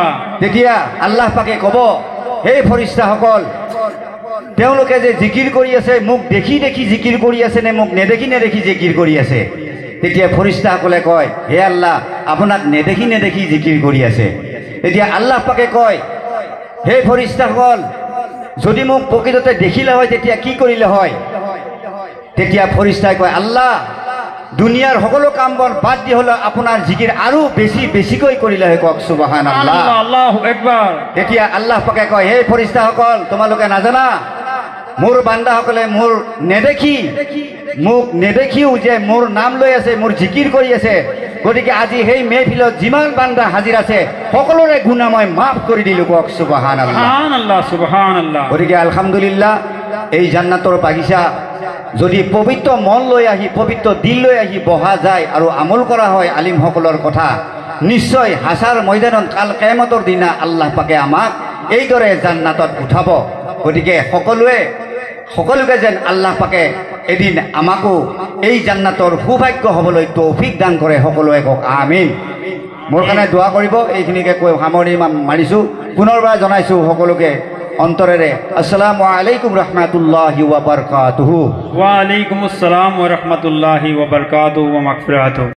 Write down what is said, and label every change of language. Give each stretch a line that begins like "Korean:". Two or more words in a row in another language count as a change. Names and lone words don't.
Assamese: তেতিয়া আল্লাহ পাকে ক'ব হে ফৰিস্তাসকল তেওঁলোকে যে জিকিৰ কৰি আছে মোক দেখি দেখি জিকিৰ কৰি আছে নে মোক নেদেখি নেদেখি জিকিৰ কৰি আছে তেতিয়া ফৰিস্তাসকলে কয় হে আল্লাহ আপোনাক নেদেখি নেদেখি জিকিৰ কৰি আছে। এতিয়া আল্লাহ পাকে কয়, হে ফৰিস্তাসকল, যদি মোক প্ৰকৃততে দেখিলে হয় তেতিয়া কি কৰিলে হয়? তেতিয়া ফৰিস্তাই কয়, আল্লাহ, দুনিয়াৰ সকলো কাম বন বাদ দি হ'লেও আপোনাৰ জিকিৰ আৰু বেছিকৈ কৰিলে হয়। কওক সুবহানাল্লাহ,
Arabic: الله أكبر.
Assamese: তেতিয়া আল্লাহ পাকে কয়, হে ফৰিস্তাসকল, তোমালোকে নাজানা মোৰ বান্দাসকলে মোৰ মোক নেদেখিও যে মোৰ নাম লৈ আছে, মোৰ জিকিৰ কৰি আছে। গতিকে আজি সেই মেহফিলত যিমান বান্দা হাজিৰ আছে সকলোৰে গুনাহ মই মাফ কৰি দিলোঁ। কওক সুবহানাল্লাহ,
Arabic: سبحان الله، سبحان الله.
Assamese: গতিকে আলহামদুলিল্লাহ, এই জান্নাতৰ বাগিচা যদি পবিত্ৰ মন লৈ আহি পবিত্ৰ দিল লৈ আহি বহা যায় আৰু আমল কৰা হয় আলিমসকলৰ কথা, নিশ্চয় হাছাৰ ময়দানত কাল কিয়ামতৰ দিনা আল্লাহ পাকে আমাক এইদৰে জান্নাতত উঠাব। গতিকে সকলোকে যেন আল্লাহ পাকে এদিন আমাকো এই জান্নাতৰ সৌভাগ্য হ'বলৈ তৌফিক দান কৰে। সকলোৱে কওক আমিন। মোৰ কাৰণে দোৱা কৰিব। এইখিনিকে কৈ সামৰণি মাৰিছোঁ। পুনৰবাৰ জনাইছোঁ সকলোকে অন্তৰেৰে
Arabic: السلام عليكم رحمة الله وبركاته. وعليكم السلام ورحمة الله وبركاته ومغفرته.